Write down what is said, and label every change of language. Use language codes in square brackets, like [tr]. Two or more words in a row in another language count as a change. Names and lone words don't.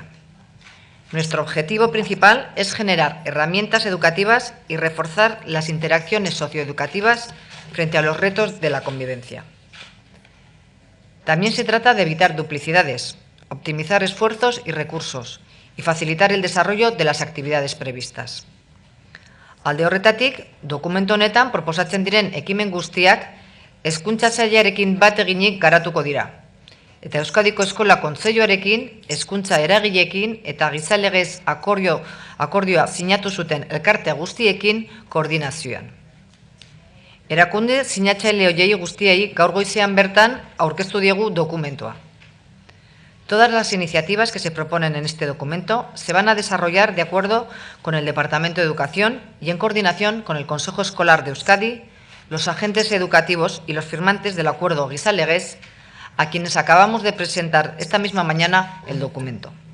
[es] Nuestro objetivo principal es generar herramientas educativas y reforzar las interacciones socioeducativas frente a los retos de la convivencia. También se trata de evitar duplicidades, optimizar esfuerzos y recursos y facilitar el desarrollo de las actividades previstas. [eu] Alde horretatik, dokumentu honetan proposatzen diren ekimen guztiak hezkuntza sailarekin bat eginik garatuko dira. Eta Euskadiko Eskola Kontseiluarekin, hezkuntza eragileekin eta gizalegez akordioa sinatu zuten elkarte guztiekin koordinazioan. Erakunde sinatzaile horiei guztiei gaur goizean bertan aurkeztu diegu dokumentua. [es] Todas las iniciativas que se proponen en este documento se van a desarrollar de acuerdo con el Departamento de Educación y en coordinación con el Consejo Escolar de Euskadi, los agentes educativos y los firmantes del Acuerdo Gizalegez, a quienes acabamos de presentar esta misma mañana el documento.